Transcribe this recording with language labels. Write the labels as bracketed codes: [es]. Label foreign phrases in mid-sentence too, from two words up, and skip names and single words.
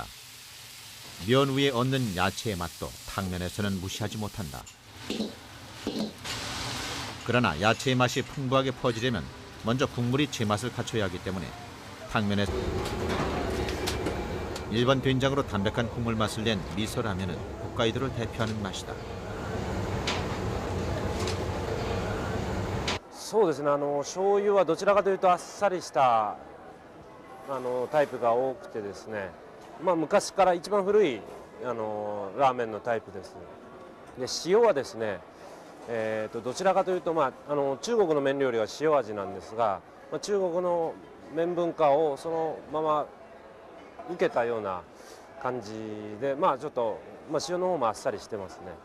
[ko] 면 위에 얹는 야채의 맛도 탕면에서는 무시하지 못한다. 그러나 야채의 맛이 풍부하게 퍼지려면 먼저 국물이 제맛을 갖춰야 하기 때문에 탕면에 일반 된장으로 담백한 국물 맛을 낸 미소라면은 홋카이도를 대표하는 맛이다. [ja] そうですね、醤油はどちらかというとあっさりしたタイプが多くてですね、昔から一番古いラーメンのタイプです。で塩はですね、どちらかというと、中国の麺料理は塩味なんですが、中国の麺文化をそのまま受けたような感じで、ちょっと、塩の方もあっさりしてますね。